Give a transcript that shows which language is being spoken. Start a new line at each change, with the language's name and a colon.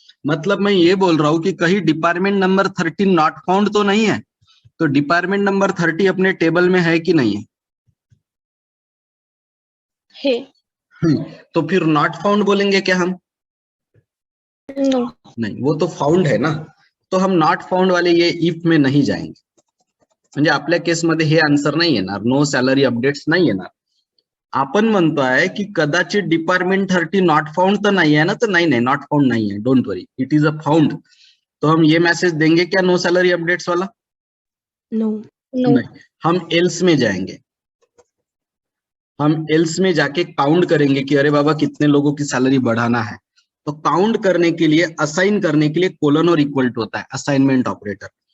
Hindi: मतलब मैं ये बोल रहा हूं कि कहीं डिपार्टमेंट नंबर 13 नॉट फाउंड तो नहीं है। तो डिपार्टमेंट नंबर 30 अपने टेबल में है कि नहीं है? है. तो फिर नॉट फाउंड बोलेंगे क्या हम?
English: No.
Hindi: नहीं, वो तो फाउंड है ना। तो हम नॉट फाउंड वाले ये इफ में नहीं जाएंगे,
Marathi: म्हणजे आपल्या केसमध्ये हे आन्सर नाही येणार, नो सॅलरी अपडेट्स नाही येणार। आपण म्हणतोय की कदाचित डिपार्टमेंट 30 नॉट फाउंड तर नाही आहे ना, तर नाही नॉट फाउंड नहीं है,
English: Don't worry, it is a found.
Hindi: तो हम ये मैसेज देंगे क्या नो सैलरी अपडेट्स वाला?
English: No.
Hindi: नहीं, हम एल्स में जाएंगे। हम एल्स में जाके काउंट करेंगे कि अरे बाबा कितने लोगों की सैलरी बढ़ाना है। तो काउंट करने के लिए, असाइन करने के लिए कोलन और इक्वल टू होता है, असाइनमेंट ऑपरेटर।